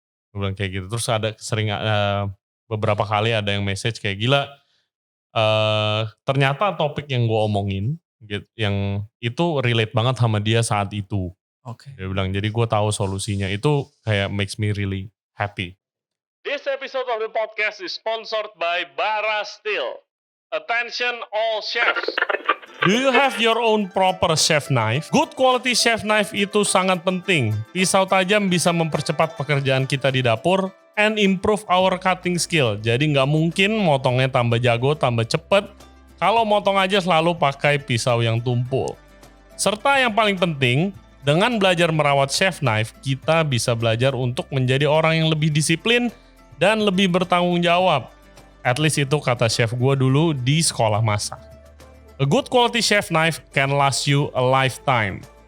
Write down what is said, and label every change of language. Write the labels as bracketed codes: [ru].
[id] Gue bilang kayak gitu, terus ada beberapa kali ada yang message kayak gila, ternyata topik yang gue omongin, yang itu relate banget sama dia saat itu. Dia bilang, jadi gue tahu solusinya, itu kayak [en] makes me really happy. This episode of the podcast is sponsored by Bara Steel. Attention all chefs. Do you have your own proper chef knife? Good quality chef knife [id] itu sangat penting. Pisau tajam bisa mempercepat pekerjaan kita di dapur [en] and improve our cutting skill. [id] Jadi nggak mungkin motongnya tambah jago, tambah cepet kalau motong aja selalu pakai pisau yang tumpul. Serta yang paling penting, dengan belajar merawat chef knife, kita bisa belajar untuk menjadi orang yang lebih disiplin dan lebih bertanggung jawab. [en] At least [id] itu kata chef gue dulu di sekolah masak. [en] A good quality chef knife can last you a lifetime.